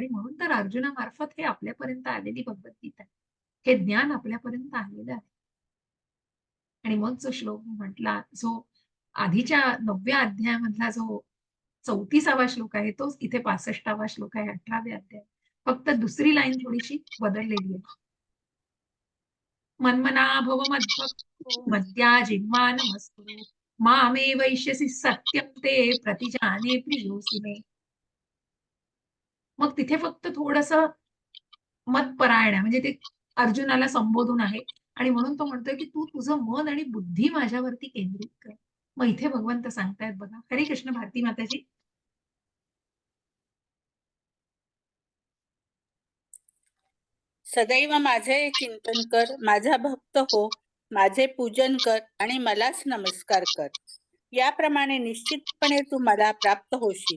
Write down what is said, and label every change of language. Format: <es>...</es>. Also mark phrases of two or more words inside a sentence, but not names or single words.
<mr>आणि म्हणून तर अर्जुनामार्फत हे आपल्यापर्यंत आलेली भगवद्गीता आहे, हे ज्ञान आपल्यापर्यंत आलेलं आहे. आणि मग जो श्लोक म्हटला, जो आधीच्या 9व्या अध्यायामधला जो 34वा श्लोक आहे तोच इथे 65वा श्लोक आहे 18व्या अध्याय. फक्त दुसरी लाईन थोडीशी बदललेली आहे.</mr> <sa>मन्मना भव मद्भक्तो मद्याजिह्वा नमस्कुरु मामे वैश्यसि सत्यं ते प्रतिजाने प्रियोसि मे.</sa> <mr>मग तिथे फक्त थोडस मतपरायण आहे, म्हणजे ते अर्जुनाला संबोधून आहे. आणि म्हणून तो म्हणतोय की तू तुझं मन आणि बुद्धी माझ्यावरती केंद्रित कर. मग इथे भगवंत सांगतायत बघा. हरे कृष्ण भारती माताजी. सदैव माझे चिंतन कर, माझा भक्त हो, माझे पूजन कर आणि मलाच नमस्कार कर. याप्रमाणे निश्चितपणे तू मला प्राप्त होशील.</mr>